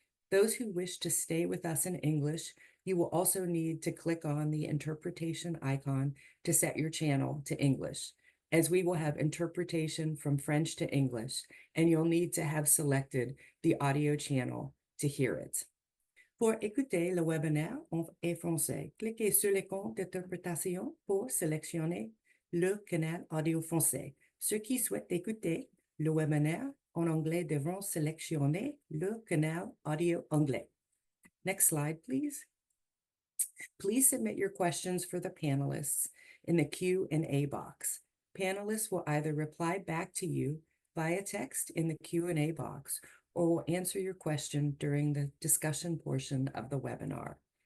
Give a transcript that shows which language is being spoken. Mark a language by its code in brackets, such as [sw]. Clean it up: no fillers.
[en] Those who wish to stay with us in English, you will also need to click on the interpretation icon to set your channel to English, as we will have interpretation from French to English, and you'll need to have selected the audio channel to hear it. [fr] Pour écouter le webinaire en français, cliquez sur l'icône d'interprétation pour sélectionner le canal audio français. Ceux qui souhaitent écouter le webinaire en anglais devront sélectionner le canal audio anglais. [en] Next slide, please. Please submit your questions for the panelists in the Q&A box. Panelists will either reply back to you via text in the Q&A box or will answer your question during the discussion portion of the webinar.